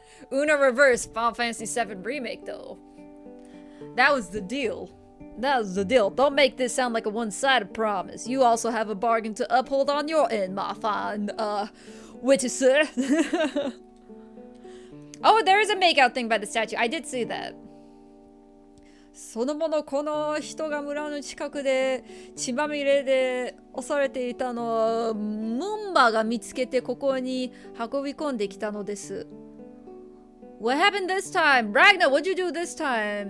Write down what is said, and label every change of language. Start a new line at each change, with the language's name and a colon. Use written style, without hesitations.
English: Una reverse, Final Fantasy VII Remake though. That was the deal. Don't make this sound like a one-sided promise. You also have a bargain to uphold on your end, my fine, witnesser. Oh, there is a makeout thing by the statue. I did see that.
Japanese: そのものこの人が村の近くで血まみれで押されていたのをムンバが見つけてここに運び込んできたのです。
English: What happened this time? Ragnar, what'd you do this time?